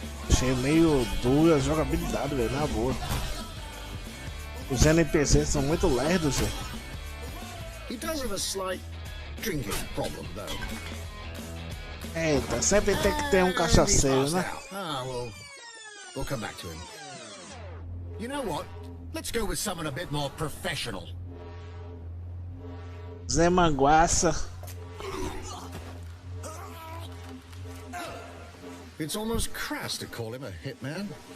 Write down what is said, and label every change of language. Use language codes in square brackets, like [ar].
[pt] Achei meio dura a jogabilidade, velho, na boa. Os NPCs são muito lerdos, velho. [en] He does have a slight drinking problem, though. [pt] Eita, sempre tem que ter cachaceiro, né? [en] Ah, well, we'll come back to him. You know what? Let's go with someone a bit more professional. [pt] Zé Manguaça. [en] It's almost crass to call him a hitman.